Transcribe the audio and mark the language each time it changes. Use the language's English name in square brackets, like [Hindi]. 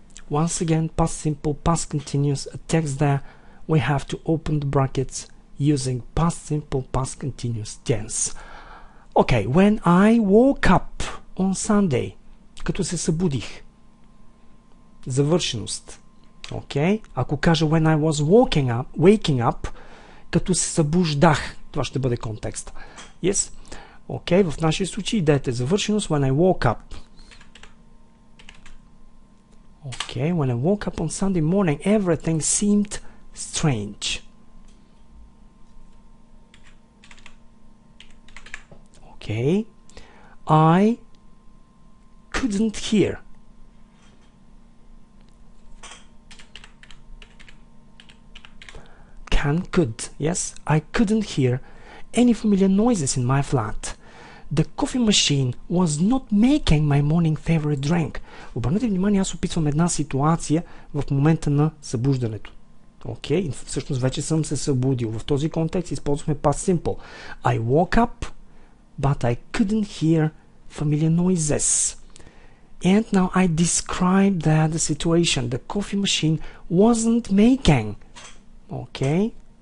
[English] Once again, past simple, past continuous, a text there. We have to open the brackets using past simple, past continuous tense. Okay, when I woke up on Sunday, [Bulgarian] като се събудих. Завършеност. Okay, ако кажа [English] when I was waking up, [Bulgarian] като се събуждах, това ще бъде контекст. [English] Yes? [Bulgarian] Okay, в нашия случай идеята е завършеност [English] when I woke up. Okay, when I woke up on Sunday morning, everything seemed strange. Okay, I couldn't hear. Could, yes, I couldn't hear any familiar noises in my flat. The coffee machine was not making my morning favorite drink. [Bulgarian] Обърнете внимание, аз описвам една ситуация в момента на събуждането. Окей, всъщност вече съм се събудил. В този контекст използвахме past simple. [English] I woke up, but I couldn't hear familiar noises. And now I described the situation. The coffee machine wasn't making. Okay.